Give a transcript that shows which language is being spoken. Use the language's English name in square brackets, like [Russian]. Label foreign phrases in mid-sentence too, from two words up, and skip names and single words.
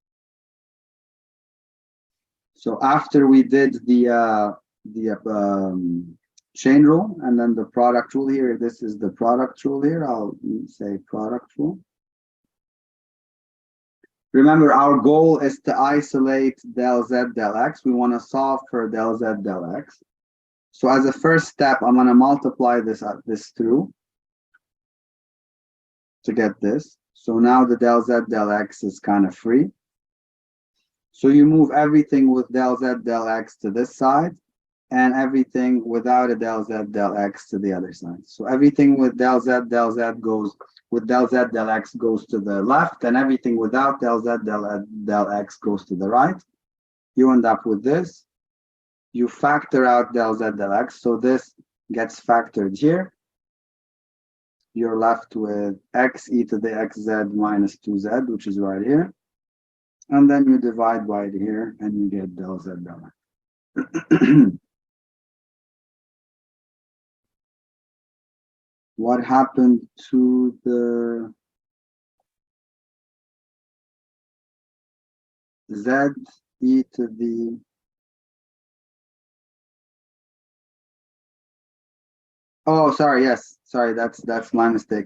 [English] So after we did the chain rule and then the product rule here, this is the product rule here. I'll say product rule. Remember, our goal is to isolate del z del x. We want to solve for del z del x. So as a first step, I'm going to multiply this through to get this. So now the del z del x is kind of free. So you move everything with del z del x to this side and everything without a del z del x to the other side. So everything with del z goes with del z del x goes to the left, and everything without del z del x goes to the right. You end up with this. You factor out del z del x, so this gets factored here. You're left with x e to the xz minus 2z, which is right here. And then you divide by it here, and you get del z del x. What happened to the z e to the oh, sorry, yes, sorry, that's my mistake.